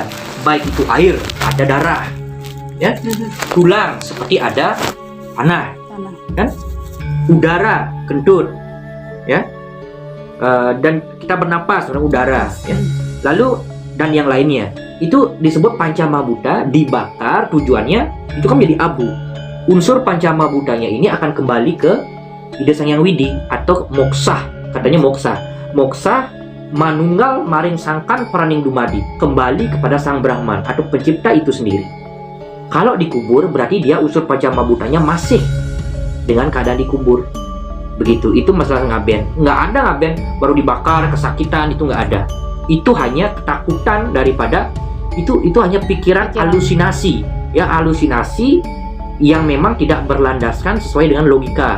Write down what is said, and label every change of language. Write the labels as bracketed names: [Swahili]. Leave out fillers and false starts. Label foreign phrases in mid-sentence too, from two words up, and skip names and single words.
[Indonesian] Baik itu air, ada darah, ya, tulang seperti ada tanah, kan, udara, kentut, ya, dan kita bernapas dengan udara, ya. Lalu dan yang lainnya itu disebut panca mahabhuta. Dibakar tujuannya itu kan menjadi abu. Unsur panca mahabhutanya ini akan kembali ke Ida Sang Hyang Widi atau moksah, katanya moksah [Javanese] manunggal maring sangkan praning dumadi, [Indonesian] kembali kepada sang Brahman atau pencipta itu sendiri. Kalau dikubur berarti dia unsur panca mahabhutanya masih dengan keadaan dikubur. Begitu, itu masalah ngaben. Nggak ada ngaben baru dibakar kesakitan, itu nggak ada. Itu hanya ketakutan daripada itu hanya pikiran halusinasi, ya, halusinasi yang memang tidak berlandaskan sesuai dengan logika.